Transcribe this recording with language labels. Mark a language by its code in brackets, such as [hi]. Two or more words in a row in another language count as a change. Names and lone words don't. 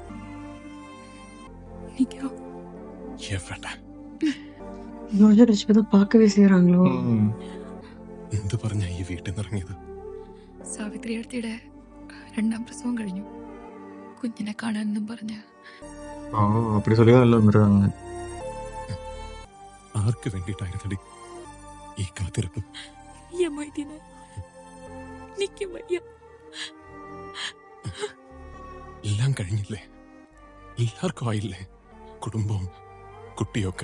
[ta] பார்க்கவே செய்யறாங்களோ? [ml] എന്ത് പറഞ്ഞ ഈ വീട്ടിൽ നിന്ന് ഇറങ്ങിയത്? സാവിത്രി അടുത്തിടെ 2ാം പ്രസവം കഴിഞ്ഞു. കുഞ്ഞിനെ കാണാനെന്നും പറഞ്ഞ [ta] அப்படி சொல்லிதான் எல்லாம் வந்துருக்காங்க. [ml] ആർക്ക് വേണ്ടിയിട്ടായിരുന്നടി ഈ കാത്തിരിപ്പ്? എല്ലാം കഴിഞ്ഞില്ലേ? എല്ലാവർക്കും ആയില്ലേ? കുടുംബവും കുട്ടിയൊക്കെ.